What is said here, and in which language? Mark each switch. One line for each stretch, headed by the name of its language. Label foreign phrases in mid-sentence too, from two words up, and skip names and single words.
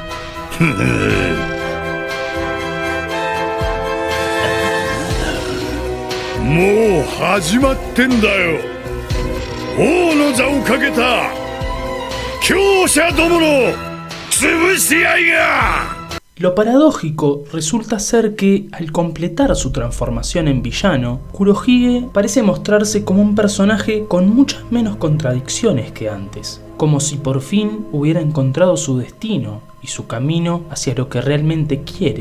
Japanese: もう始まってんだよ。王の座をかけた強者どもの潰し合いが。
Spanish: Lo paradójico resulta ser que, al completar su transformación en villano, Kurohige parece mostrarse como un personaje con muchas menos contradicciones que antes, como si por fin hubiera encontrado su destino y su camino hacia lo que realmente quiere.